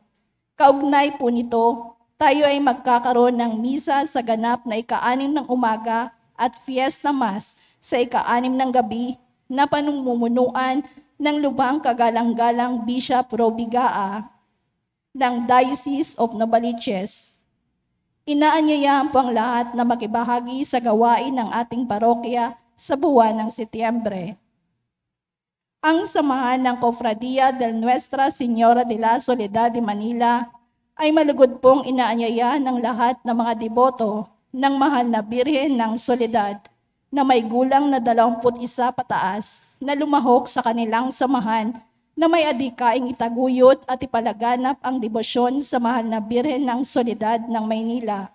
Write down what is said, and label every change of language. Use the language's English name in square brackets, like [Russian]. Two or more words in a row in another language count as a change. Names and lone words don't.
[Filipino] Kaugnay po nito, tayo ay magkakaroon ng misa sa ganap na 6 ng umaga at [English] Fiesta Mass [Filipino] sa 6 ng gabi na panumumunuan ng Lubhang Kagalang-galang Bishop Robigaa ng Diocese of Novaliches. Inaanyayahan po ang lahat na makibahagi sa gawain ng ating parokya sa buwan ng Setyembre. Ang samahan ng Cofradia del Nuestra Señora de la Soledad de Manila ay malugod pong inaanyayahan ng lahat ng mga deboto ng mahal na Birhen ng Soledad na may gulang na 21 pataas na lumahok sa kanilang samahan na may adikaing itaguyod at ipalaganap ang debosyon sa mahal na Birhen ng Soledad ng Maynila.